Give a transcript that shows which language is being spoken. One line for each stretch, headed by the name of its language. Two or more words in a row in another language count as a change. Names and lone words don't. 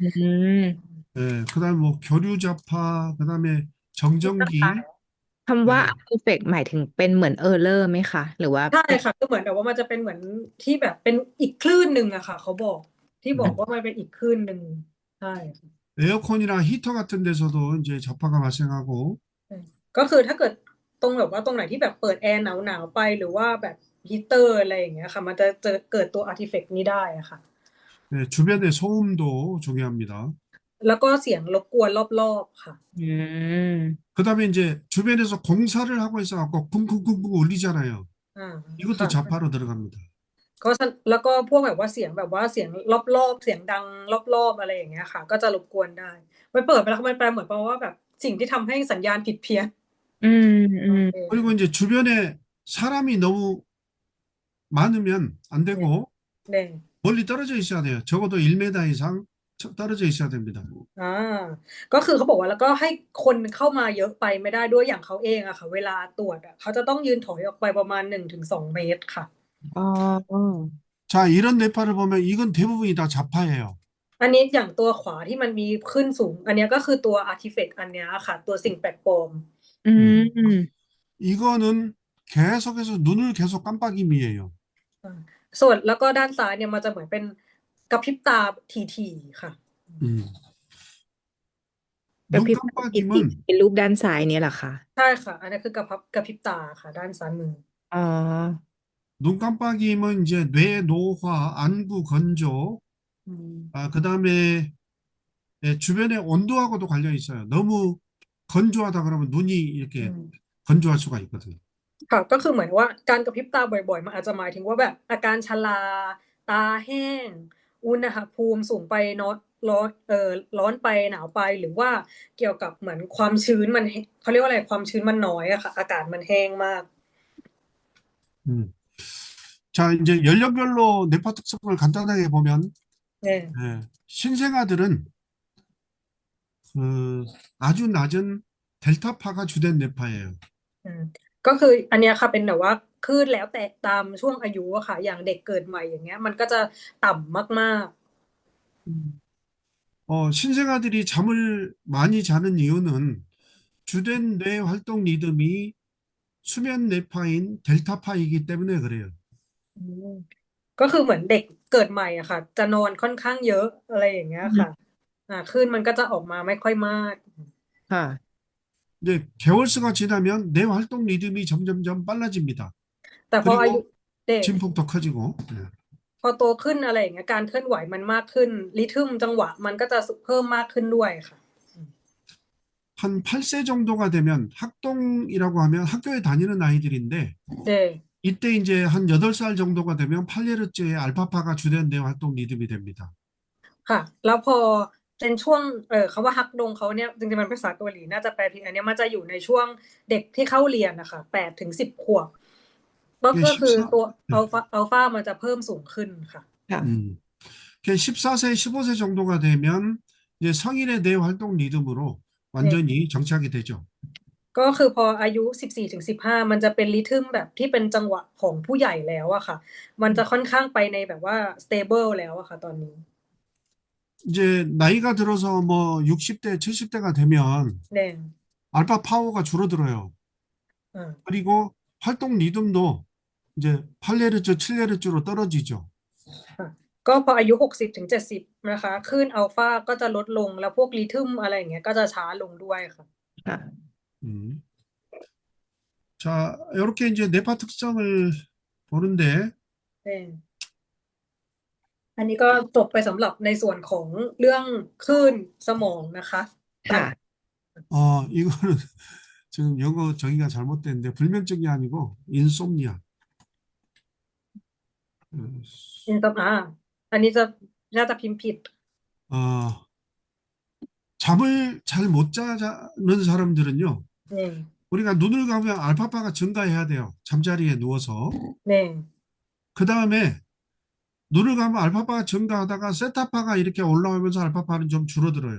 Korean: อืม 그다음에 뭐 교류 자파, 그다음에 정전기,
Thai: คำว่า
Korean: 네.
Thai: artifact หมายถึงเป็นเหมือน error ไหมคะ หรือว่า ใช่ค่ะก็เหมือนแบบว่ามันจะเป็นเหมือนที่แบบเป็นอีกคลื่นหนึ่งอะค่ะ เขาบอกที่บอกว่ามันเป็นอีกคลื่นหนึ่งใช่ค่ะ
Korean: 에어컨이나 히터 같은 데서도 이제 자파가 발생하고
Thai: ก็คือถ้าเกิดตรงแบบว่าตรงไหนที่แบบเปิดแอร์หนาวไปหรือว่าแบบฮีเตอร์อะไรอย่างเงี้ยค่ะ มันจะเกิดตัว artifact นี้ได้อะค่ะ
Korean: 주변의 소음도 중요합니다.
Thai: แล้วก็เสียงรบกวนรอบๆค่ะ อืม
Korean: 그다음에 이제 주변에서 공사를 하고 있어갖고 쿵쿵쿵쿵 울리잖아요. อ่า 이것도
Thai: ค่ะ
Korean: 자파로 들어갑니다.
Thai: ก็แล้วก็พวกแบบว่าเสียงรอบๆเสียงดังรอบๆอะไรอย่างเงี้ยค่ะ ก็จะรบกวนได้มันเปิดไปแล้วมันแปลเหมือนแปลว่าแบบสิ่งที่ทำให้สัญญาณผิดเพี้ยน อืม อืม โอเค
Korean: 그리고 이제 주변에 사람이 너무 많으면 안 되고
Thai: เนี่ย
Korean: 멀리 떨어져 있어야 돼요. 적어도 1m 이상 떨어져 있어야 됩니다.
Thai: อ่าก็คือเขาบอกว่าแล้วก็ให้คนเข้ามาเยอะไปไม่ได้ด้วยอย่างเขาเองอะค่ะเวลาตรวจอะเขาจะต้องยืนถอยออกไปประมาณ1 ถึง 2 เมตรค่ะ อ๋อ
Korean: 자, 이런 뇌파를 보면 이건 대부분이 다 좌파예요.
Thai: อันนี้อย่างตัวขวาที่มันมีขึ้นสูงอันเนี้ยก็คือตัว artifact อันเนี้ยค่ะตัวสิ่งแปลกปลอม อืม
Korean: 이거는 계속해서 눈을 계속 깜빡임이에요.
Thai: อ่าส่วนแล้วก็ด้านซ้ายเนี่ยมันจะเหมือนเป็นกระพริบตาถี่ๆค่ะ 음. กระ
Korean: 눈
Thai: พริบตาที่
Korean: 깜빡임은
Thai: เป็นรูปด้านซ้ายเนี่ยเหรอคะ ใช่ค่ะ อันนี้คือกระพริบตาค่ะด้านซ้ายมือ อ๋อ
Korean: 눈 깜빡임은 이제 뇌 노화, 안구 건조, อืม 그다음에 주변의 온도하고도 관련이 있어요. 너무 건조하다 그러면 눈이 อื 이렇게 ม 건조할 수가 있거든요.
Thai: ค่ะก็คือเหมือนว่าการกระพริบตาบ่อยๆมันอาจจะหมายถึงว่าแบบอาการชราตาแห้งอุณหภูมิสูงไปร้อนไปหนาวไปหรือว่าเกี่ยวกับเหมือนความชื้นมันเขาเรียกว่าอะไรความชื้นมันน้อยอะค่ะอากาศมันแห้งมาก 음.
Korean: 자, 이제 연령별로 뇌파 특성을 간단하게 보면
Thai: เนี่ย
Korean: 신생아들은 그 아주 낮은 델타파가 주된 뇌파예요.
Thai: อืมก็คืออันเนี้ยค่ะเป็นแบบว่าคลื่นแล้วแต่ตามช่วงอายุอะค่ะอย่างเด็กเกิดใหม่อย่างเงี้ยมันก็จะต่ำมาก
Korean: 신생아들이 잠을 많이 자는 이유는 주된 뇌 활동 리듬이 수면 뇌파인 델타파이기 때문에 그래요.
Thai: ๆก็คือเหมือนเด็กเกิดใหม่อะค่ะจะนอนค่อนข้างเยอะอะไรอย่างเงี้ยค่ะคลื่นมันก็จะออกมาไม่ค่อยมาก ค่ะ
Korean: 이제 개월수가 지나면 뇌 활동 리듬이 점점점 빨라집니다.
Thai: แต่พออายุ
Korean: 그리고
Thai: เด็ก
Korean: 진폭도 커지고.
Thai: พอโตขึ้นอะไรอย่างเงี้ยการเคลื่อนไหวมันมากขึ้นริทึมจังหวะมันก็จะเพิ่มมากขึ้นด้วยค่ะ
Korean: 한 8세 정도가 되면 학동이라고 하면 학교에 다니는 아이들인데
Thai: เด็ก
Korean: 이때 이제 한 8살 정도가 되면 8헤르츠의 알파파가 주된 뇌 활동 리듬이 됩니다.
Thai: ค่ะ แล้วพอเป็นช่วงคำว่าฮักดงเขาเนี่ยจริงๆมันเป็นภาษาเกาหลีน่าจะแปลผิดอันเนี้ยมันจะอยู่ในช่วงเด็กที่เข้าเรียนนะคะ8 ถึง 10 ขวบก็คือ 14, ตัวอัลฟามันจะเพิ่มสูงขึ้นค่ะ ค่ะ
Korean: 14세, 15세 정도가 되면 이제 성인의 뇌 활동 리듬으로 완전히 정착이 되죠.
Thai: ก็คือพออายุ14 ถึง 15มันจะเป็นริทึมแบบที่เป็นจังหวะของผู้ใหญ่แล้วอะค่ะ มันจะค่อนข้างไปในแบบว่า stable แล้วอะค่ะตอนนี้
Korean: 이제 나이가 들어서 뭐 60대, 70대가 되면
Thai: แดง
Korean: 알파 파워가 줄어들어요. อ่า 그리고 활동 리듬도 이제 8헤르츠, 7헤르츠로 떨어지죠.
Thai: ก็พออายุ60 ถึง 70นะคะคลื่นอัลฟาก็จะลดลงแล้วพวกริทึมอะไรอย่างเงี้ยก็จะช้าลงด้วยค่ะ ค่ะ 음.
Korean: 자, 이렇게 이제 뇌파 특성을 보는데
Thai: เอออันนี้ก็จบไปสำหรับในส่วนของเรื่องคลื่นสมองนะคะ ค่ะ
Korean: 이거는 지금 영어 정의가 잘못됐는데 불면증이 아니고 인솜니아.
Thai: อินตอันนี้จะน่าจะพิมพ์ผิด
Korean: 어, 잠을 잘 못 자는 사람들은요.
Thai: เนี่ย
Korean: 우리가 눈을 감으면 알파파가 증가해야 돼요. 잠자리에 누워서.
Thai: เนี่ย
Korean: 그 다음에 눈을 감으면 알파파가 증가하다가 세타파가 이렇게 올라오면서 알파파는 좀 줄어들어요.